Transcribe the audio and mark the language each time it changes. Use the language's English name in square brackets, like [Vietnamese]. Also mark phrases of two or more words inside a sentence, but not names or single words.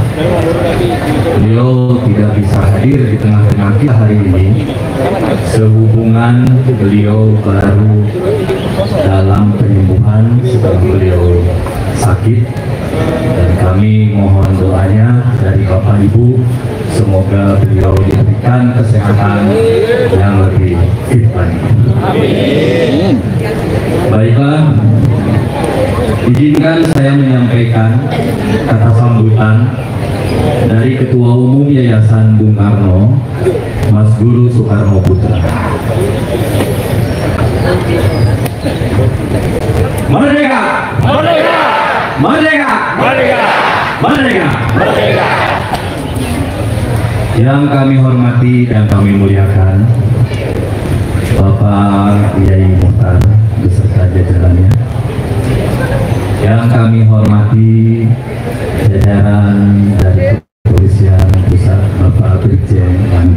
[Indonesian] Beliau tidak bisa hadir di tengah-tengah kita hari ini sehubungan beliau baru dalam penyembuhan setelah beliau sakit, dan kami mohon doanya dari Bapak Ibu, semoga beliau diberikan kesehatan yang lebih fit lagi. Amin. Baiklah, izinkan saya menyampaikan kata sambutan dari Ketua Umum Yayasan Bung Karno, Mas Guru Soekarno Putra. Merdeka! Merdeka! Merdeka! Merdeka! Merdeka! Merdeka! Yang kami hormati dan kami muliakan Bapak Kiai Muhtar beserta jajarannya. Yang kami hormati jajaran dari Kepolisian Pusat, Bapak Brigjen Kami.